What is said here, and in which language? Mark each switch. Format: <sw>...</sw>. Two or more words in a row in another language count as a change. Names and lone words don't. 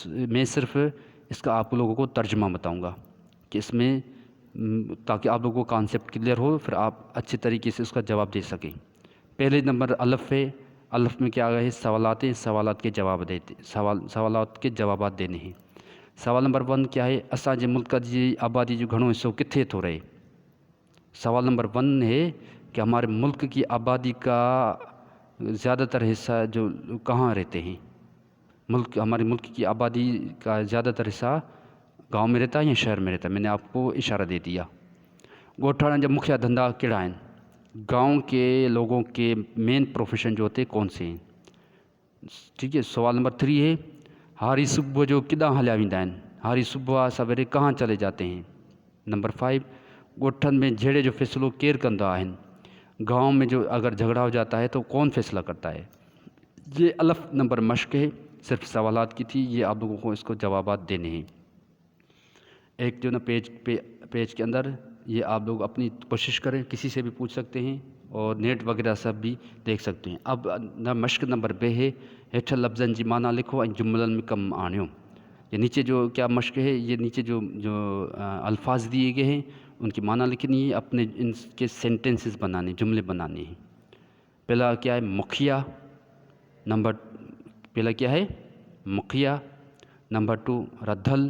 <hi>मैं सिर्फ इसका आप लोगों को तर्जुमा बताऊंगा कि इसमें ताकि आप लोगों को</hi> <en>concept clear</en> <hi>हो, फिर आप अच्छे तरीके से उसका जवाब दे सकें। पहले नंबर अलफ़ है। अलफ़ में क्या है? सवालात हैं, सवालात के जवाब देते, सवालात के जवाब देने हैं। सवाल नंबर 1 क्या है?</hi> <sd>असांजे मुल्क जी आबादी जो घणो हिस्सो किथे थो रहे।</sd> <hi>सवाल नंबर 1 है कि हमारे मुल्क की आबादी का ज़्यादातर हिस्सा जो कहाँ रहते हैं। हमारे मुल्क की आबादी का ज़्यादातर हिस्सा गांव में रहता है या शहर में रहता है? मैंने आपको इशारा दे दिया।</hi> <sd>ॻोठाणनि जा मुख्य धंधा कहिड़ा आहिनि?</sd> <hi>गांव के लोगों के</hi> <en>main profession</en> <hi>जो होते कौन से हैं? ठीक है। सवाल नंबर 3 है</hi> <sd>हारी सुबुह जो किॾां हलिया वेंदा आहिनि?</sd> <hi>हारी सुबुह सवेरे कहाँ चले जाते हैं?</hi> <sd>नंबर 5 ॻोठनि में झेड़े जो फ़ैसिलो केरु कंदा आहिनि?</sd> <hi>गांव में जो अगर झगड़ा हो जाता है तो कौन फैसला करता है? ये अलफ़ नंबर मश्क है, सिर्फ सवालात की थी। ये आप लोगों को इसको जवाबात देने हैं। एक जो ना पेज के अंदर ये आप लोग अपनी कोशिश करें, किसी से भी पूछ सकते हैं और नेट वगैरह सब भी देख सकते हैं। अब मश्क नंबर 2 है</hi> <sd>हेठि लफ्ज़नि जी माना लिखो ऐं जुमलनि में कम आणियो।</sd> <hi>ये नीचे जो क्या मश्क है, ये नीचे जो अल्फाज दिए गए हैं उनकी माना लिखनी है, अपने इनके सेंटेंसेस बनाने, जुमले बनाने हैं। पहला क्या है? मुखिया। पहला क्या है? मुखिया। नंबर 2 रद्धल।</hi>